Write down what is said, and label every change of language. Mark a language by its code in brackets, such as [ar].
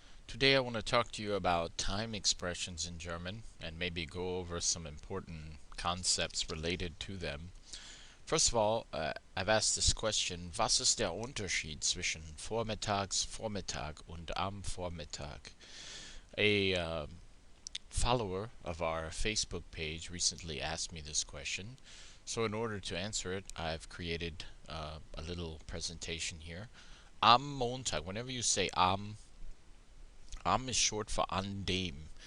[en] Today I want to talk to you about time expressions in German and maybe go over some important concepts related to them. First of all, I've asked this question: [de] Was ist der Unterschied zwischen Vormittag und am Vormittag? [en] A follower of our Facebook page recently asked me this question, so in order to answer it, I've created a little presentation here. [de] Am Montag, [en] whenever you say am is short for an dem.